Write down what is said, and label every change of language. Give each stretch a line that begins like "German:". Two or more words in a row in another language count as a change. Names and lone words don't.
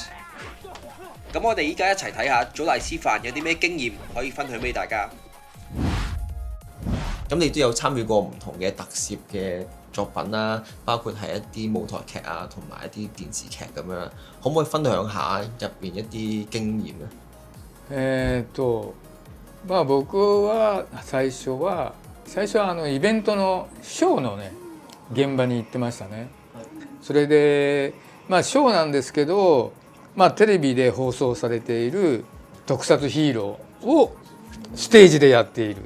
Cantonese: 咁我哋依家一齊睇下祖大師範有啲咩經驗可以分享俾大家。咁你都有參與過唔同嘅特攝嘅作品啦，包括係一啲舞台劇啊，同埋一啲電視劇咁樣，可唔可以分享下入邊一啲經驗咧？
Japanese: 僕は最初はイベントのショーのね現場に行ってましたね。それでショーなんですけど、テレビで放送されている特撮ヒーローをステージでやっている。